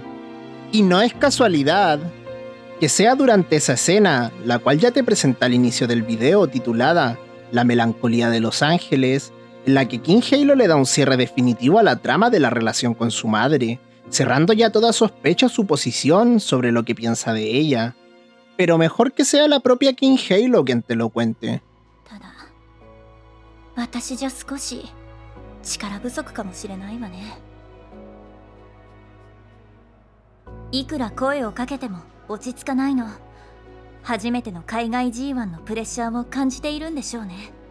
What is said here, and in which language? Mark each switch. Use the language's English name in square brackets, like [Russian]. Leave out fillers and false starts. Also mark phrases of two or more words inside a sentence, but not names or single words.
[Spanish] Y no es casualidad que sea durante esa escena, la cual ya te presenté al inicio del video, titulada La melancolía de Los Ángeles, en la que King Halo le da un cierre definitivo a la trama de la relación con su madre, cerrando ya toda sospecha o suposición sobre lo que piensa de ella. Pero mejor que sea la propia King Halo quien te lo cuente. [Japanese] 私じゃ少し力不足かもしれないわね。いくら声をかけても落ち着かないの。初めての海外 G1 のプレッシャーを感じているんでしょうね。